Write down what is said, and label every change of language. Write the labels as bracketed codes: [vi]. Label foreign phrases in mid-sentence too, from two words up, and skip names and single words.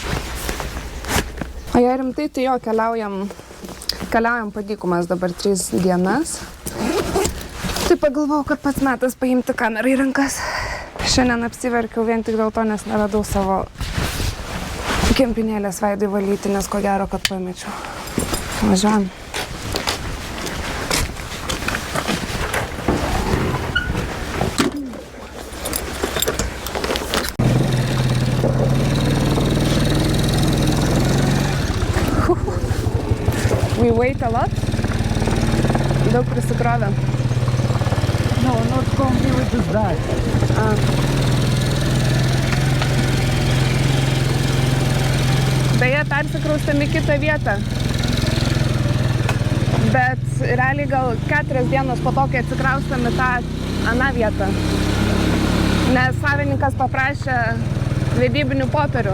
[lt] O jei rimtai, tai jo, keliaujam po dykumas dabar 3 dienas. Tai pagalvojau, kad pats metas paimti kamerą į rankas. Šiandien apsiverkiau vien tik dėl to, nes neradau savo kempinėlės veidui valyti, nes ko gero, kad pamečiau. Važiuojam. [en] We wait a lot. [lt] Daug prisikrovė. [en] No, not come here with this bag. [lt] Beje, persikraustėm į kitą vietą. Bet realiai gal 4 dienos po to, kai atsikraustėm į tą aną vietą. Nes savininkas paprašė vedybinių popierių.